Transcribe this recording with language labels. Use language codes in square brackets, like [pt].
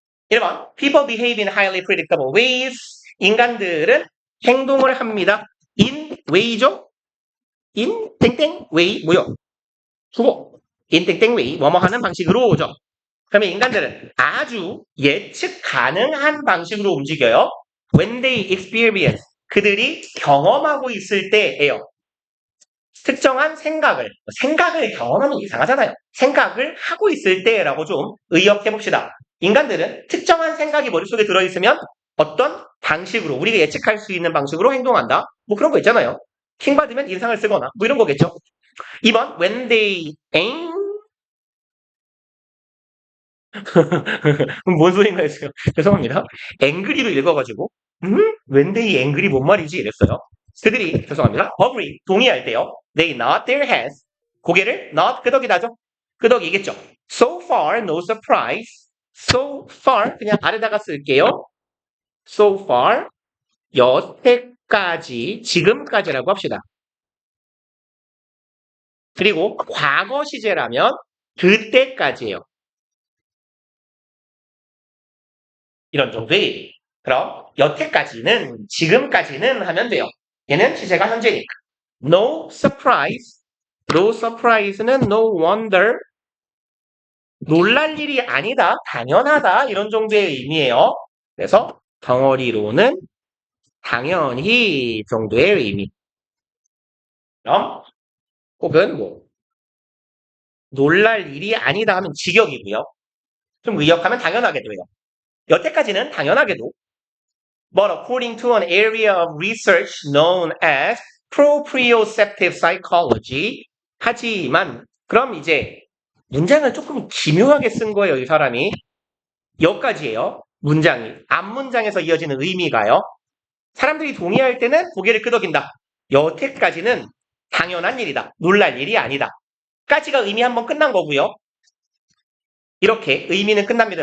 [en] 1번 People behave in highly predictable ways. [ko] 인간들은 행동을 합니다. in way죠? in 땡땡 way 뭐요? 주어. in 땡땡 way 뭐뭐 하는 방식으로죠. 그러면 인간들은 아주 예측 가능한 방식으로 움직여요. [en] When they experience [ko] 그들이 경험하고 있을 때예요. 특정한 생각을 경험하면 이상하잖아요. 생각을 하고 있을 때라고 좀 의역해 봅시다. 인간들은 특정한 생각이 머릿속에 들어있으면 어떤 방식으로 우리가 예측할 수 있는 방식으로 행동한다. 뭐 그런 거 있잖아요. 킹 받으면 인상을 쓰거나 뭐 이런 거겠죠. 2번 [en] when they aim [ko] 뭔 소린가요 지금? 죄송합니다. angry로 읽어가지고 [en] when they angry [ko] 뭔 말이지 이랬어요. 그들이 죄송합니다. agree 동의할 때요. [en] They nod their heads 고개를 nod 끄덕이다죠. [ko] 끄덕이겠죠. [en] So far no surprise. [ko] So far 그냥 아래다가 쓸게요. So far 여태까지 지금까지라고 합시다. 그리고 과거 시제라면 그때까지예요. 이런 정도의 그럼 여태까지는 지금까지는 하면 돼요. 얘는 시제가 현재니까. [en] No surprise. No surprise는 no wonder. [ko] 놀랄 일이 아니다. 당연하다. 이런 정도의 의미예요. 그래서 덩어리로는 당연히 정도의 의미. 그럼 혹은 뭐 놀랄 일이 아니다 하면 직역이고요. 좀 의역하면 당연하게도 해요. 여태까지는 당연하게도 [en] but according to an area of research known as proprioceptive psychology [ko] 하지만 그럼 이제 문장을 조금 기묘하게 쓴 거예요. 이 사람이 여기까지예요. 문장이 앞문장에서 이어지는 의미가요. 사람들이 동의할 때는 고개를 끄덕인다. 여태까지는 당연한 일이다. 놀랄 일이 아니다. 까지가 의미 한번 끝난 거고요. 이렇게 의미는 끝납니다.